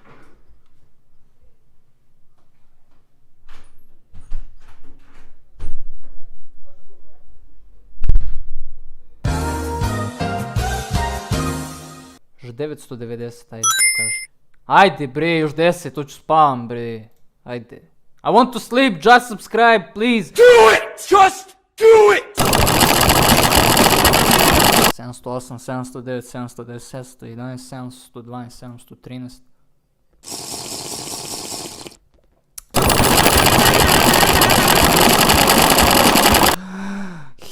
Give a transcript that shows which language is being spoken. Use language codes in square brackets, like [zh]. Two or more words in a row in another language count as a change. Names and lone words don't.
[sr] Još 990, ajde pokaži. Ajde bre, još 10, hoću spavam bre. Ajde. [en] I want to sleep, just subscribe, please. Do it! Just do it! 708, 709, 710, 711, 712, 713.